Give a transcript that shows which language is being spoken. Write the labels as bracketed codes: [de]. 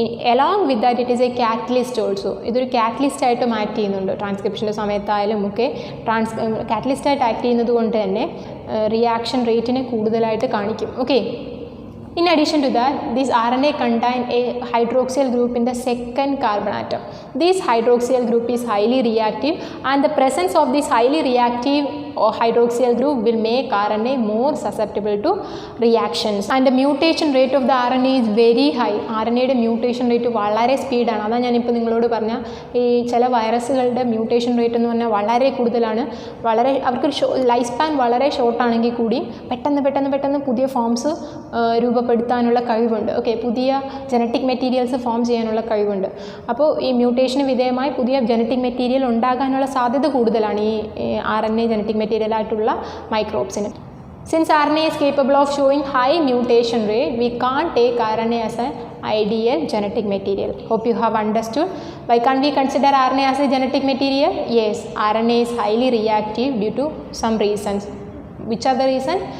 [en] Along with that it is a catalyst also. [ml] ഇതൊരു catalyst ആയിട്ട് act ചെയ്യുന്നുണ്ട്. ട്രാൻസ്ക്രിപ്ഷൻ്റെ സമയത്തായാലും ഒക്കെ കാറ്റലിസ്റ്റ് ആയിട്ട് ആക്ട് ചെയ്യുന്നത് കൊണ്ട് തന്നെ റിയാക്ഷൻ റേറ്റിനെ കൂടുതലായിട്ട് കാണിക്കും. Okay. [en] In addition to that, this RNA contain a hydroxyl group in the second carbon atom. This hydroxyl group is highly reactive, and the presence of this highly reactive hydroxyl group will make RNA more susceptible to reactions. And the mutation rate of the RNA is very high. [ml] RNA mutation rate വളരെ സ്പീഡാണ്. അതാണ് ഞാനിപ്പോൾ നിങ്ങളോട് പറഞ്ഞ ഈ ചില വൈറസുകളുടെ mutation rate എന്ന് പറഞ്ഞാൽ വളരെ കൂടുതലാണ്. അവർക്ക് ലൈഫ് സ്പാൻ വളരെ ഷോർട്ടാണെങ്കിൽ കൂടി പെട്ടെന്ന് പുതിയ ഫോംസ് രൂപപ്പെടുത്താനുള്ള കഴിവുണ്ട്. ഓക്കെ, പുതിയ ജനറ്റിക് മെറ്റീരിയൽസ് ഫോം ചെയ്യാനുള്ള കഴിവുണ്ട്. അപ്പോൾ ഈ മ്യൂട്ടേഷന് വിധേയമായി പുതിയ ജനറ്റിക് മെറ്റീരിയൽ ഉണ്ടാകാനുള്ള സാധ്യത കൂടുതലാണ് ഈ R N A genetic material ആയിട്ടുള്ള മൈക്രോബ്സിന്. [en] Since RNA is capable of showing high mutation rate, we can't take RNA as an ideal genetic material. Hope you have understood. Why can't we consider RNA as a genetic material? Yes, RNA is highly reactive due to some reasons. Which are the reason?